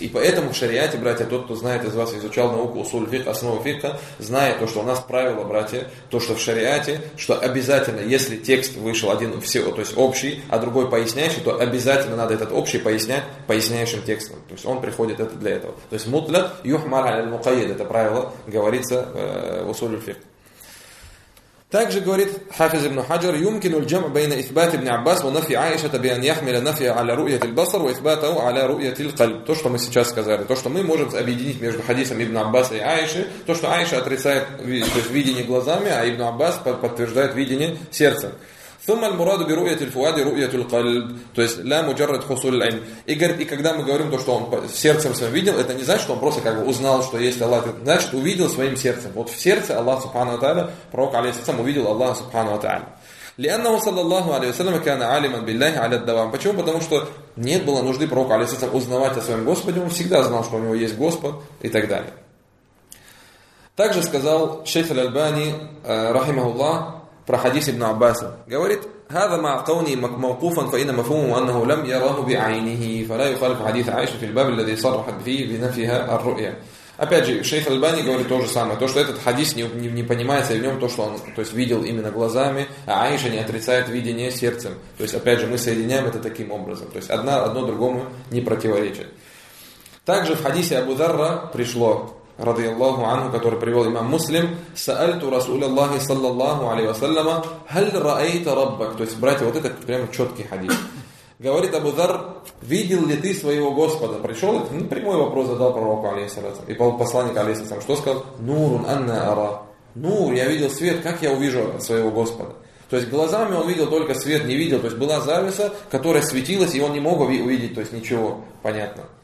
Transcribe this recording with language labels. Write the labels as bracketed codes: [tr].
[ru] И поэтому в шариате, братья, тот, кто знает из вас, изучал науку усуль фикха, основу фикха, знает то, что у нас правило, братья, то, что в шариате, что обязательно, если текст вышел один всего, то есть общий, а другой поясняющий, то обязательно надо этот общий пояснять поясняющим текстом. То есть он приходит это для этого. То есть мутлят юхмар аль-мукаид, это правило, говорится в усуль фикха. Также говорит Хафиз ибн Хаджар, [ar] يمكنُ الجمع بين إثبات ابن عباس ونفي عائشة بأن يحمل نفي على رؤية البصر وإثباته على رؤية القلب. [ru] То, что мы сейчас сказали, то, что мы можем объединить между хадисом ибн Аббаса и Аиши, то, что Аиша отрицает, то есть видение глазами, а ибн Аббас подтверждает видение сердцем. [ar] ثم المراد برؤية الفؤاد رؤية القلب. [ru] То есть [ar] لا مجرد حصول العلم. [ru] И говорит, и когда мы говорим то, что он сердцем своим видел, это не значит, что он просто как бы узнал, что есть Аллах. Это значит, увидел своим сердцем. Вот в сердце Аллах Субхану ва Тааля, пророк алейхиссалям, увидел Аллах Субхану ва Тааля. [ar] لأنه صلى الله عليه وسلم كان عالما بالله على الدوام. [ru] Почему? Потому что нет было нужды пророку алейхиссалям узнавать о своем Господе. Он всегда знал, что у него есть Господь и так далее. Также сказал шейх аль-Альбани, рахимаху Аллах, про хадис ибн Аббаса. Говорит, [ar] هذا مع قوني موقوفا فإن مفهومه أنه لم يره بعينه فلا يخالف حديث عائشة في الباب الذي صرحت فيه بنفيها الرؤيا. [ru] Опять же, шейх Аль-Бани говорит то же самое. То, что этот хадис не понимается, и в нем то, что он, то есть, видел именно глазами, а Аиша не отрицает видение сердцем. То есть, опять же, мы соединяем это таким образом. То есть, одно другому не противоречит. Также в хадисе Абу Дарра пришло, [ar] رضي الله عنه, [ru] который привел имам Муслим, [ar] سألت رسول الله صلى الله عليه وسلم هل رأيت ربك. [ru] То есть, братья, вот это прямо четкий хадис. Говорит Абу Дарр, видел ли ты своего Господа? Пришел, прямой вопрос задал пророку, алейхиссалям, и посланник, алейхиссалям, что сказал? Нурун анна ара. Нур, я видел свет, как я увижу своего Господа? То есть глазами он видел только свет, не видел. То есть была завеса, которая светилась, и он не мог увидеть, то есть ничего. Понятно.